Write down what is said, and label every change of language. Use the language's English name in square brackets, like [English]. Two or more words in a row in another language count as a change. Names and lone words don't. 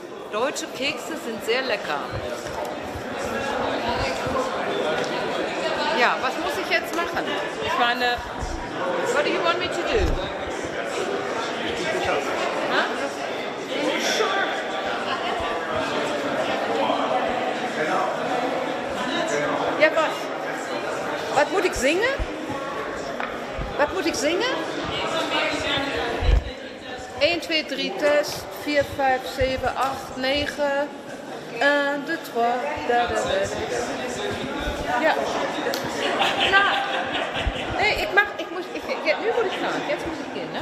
[German] Deutsche Kekse sind sehr lecker. Ja, was muss ich jetzt machen? Ich meine, [English] what do you want me to do? Huh? Sure. [German] Ja, was? Was muss ich singen? Was muss ich singen? 1, 2, 3, Test, 4, 5, 7, 8, 9, 1, 2, 3, da, da, da. [Dutch] Ja. Na, nee, nu moet ik gaan. [German] Jetzt muss ich gehen, ne?